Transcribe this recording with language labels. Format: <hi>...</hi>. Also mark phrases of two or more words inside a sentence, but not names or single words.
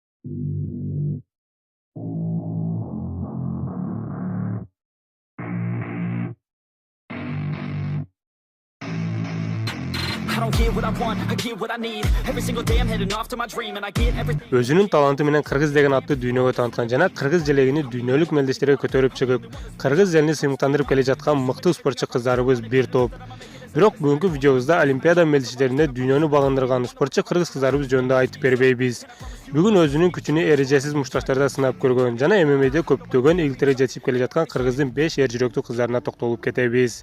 <en>I don't get what I want, I get what I need. Every single day I'm heading off to my dream and I get everything.</en> <ky>Өзүнүн таланты менен кыргыз деген атты дүйнөгө тааныткан жана кыргыз желегини дүйнөлүк мелдештерге көтөрүп чыгып, кыргыз элин сыймыктандырып келе жаткан мыкты спортчу кыздарыбыз бир топ. Бирок бүгүнкү видеобузда Олимпиада мелдештеринде дүйнөнү багындырган спортчу кыргыз кыздарыбыз жөнүндө айтып бербейбиз. Бүгүн өзүнүн күчүнү эрежесиз мушташтарда сынап көргөн жана ММА'де көптөгөн ийгиликтерге жетип келе жаткан кыргыздын 5 эр жүрөктүү кыздарына токтолуп кетебиз.</ky>